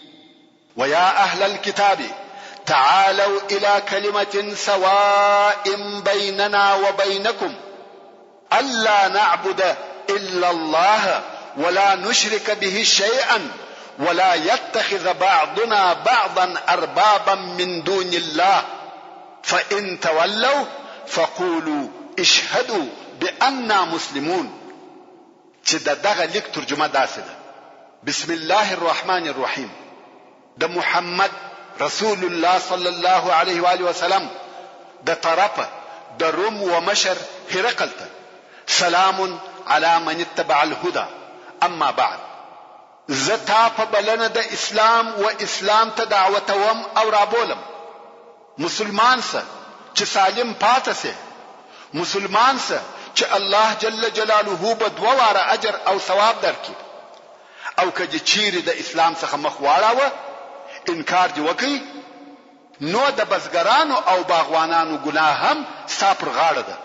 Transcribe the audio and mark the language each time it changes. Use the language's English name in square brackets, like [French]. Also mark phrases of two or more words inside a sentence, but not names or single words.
[Arabic] ويا أهل الكتاب تعالوا إلى كلمة سواء بيننا وبينكم ألا نعبد إلا الله ولا نشرك به شيئا ولا يتخذ بعضنا بعضا أربابا من دون الله فإن تولوا فقولوا اشهدوا بأننا مسلمون. [Pashto] چې دغه لیک ترجمه داسې ده: [Arabic] بسم الله الرحمن الرحيم [Pashto] د محمد رسول الله [Arabic] صلی الله علیه و آله وسلم [Pashto] د طرفه د روم و مشر هرقل ته [Arabic] سلام علی من اتبع الهدى اما بعد. [Pashto] زتا په بلنه د اسلام و اسلام ته دعوتوم او رابولم. مسلمان سه چې سالم پاتې سه، مسلمان سه چې الله جل جلاله به 2 واره اجر او ثواب درکړي، او کله چیرې د اسلام څخه مخ واړاوه انکار دی وکي نو د بزګرانو او باغوانانو ګناه هم ستا پر غاړه ده.